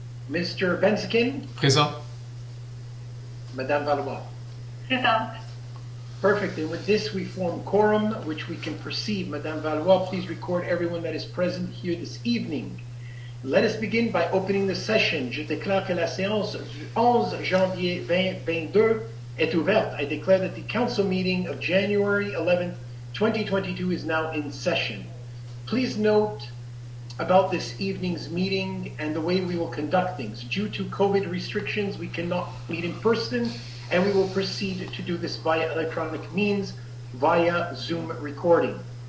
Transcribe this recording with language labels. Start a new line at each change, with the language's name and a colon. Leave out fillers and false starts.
English: Mr. Bensikin.
French: Présent. Madame Valois. Présente.
English: Perfect. And with this, we form quorum, which we can proceed. Madame Valois, please record everyone that is present here this evening. Let us begin by opening the session.
French: Je déclare que la séance du 11 janvier 2022 est ouverte.
English: I declare that the council meeting of January 11th, 2022 is now in session. Please note about this evening's meeting and the way we will conduct things. Due to COVID restrictions, we cannot meet in person, and we will proceed to do this via electronic means, via Zoom recording.